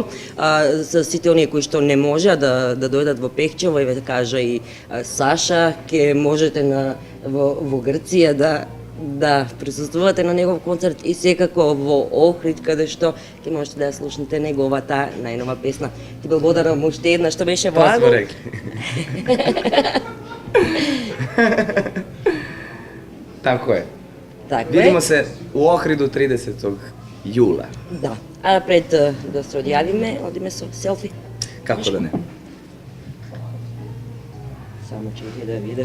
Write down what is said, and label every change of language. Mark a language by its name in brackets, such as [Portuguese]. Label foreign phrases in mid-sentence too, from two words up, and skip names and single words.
[Macedonian] За сите оние кои што не можеа да дојдат во Пехчево, еве кажа и Саша, ќе можете во Грција да присуствувате на негов концерт и секако во Охрид, каде што ќе можете да ја слушнете неговата најнова песна. Ти благодарам уште една што беше во Агол. [Serbian] Tako je. [Macedonian] Така [Serbian] Vidimo [Macedonian] е. [Serbian] se u Ohridu 30. jula. [Macedonian] Да. А пред да се одјавиме, одиме со селфи. [Serbian] Kako da ne? [Macedonian] Само чекај да видам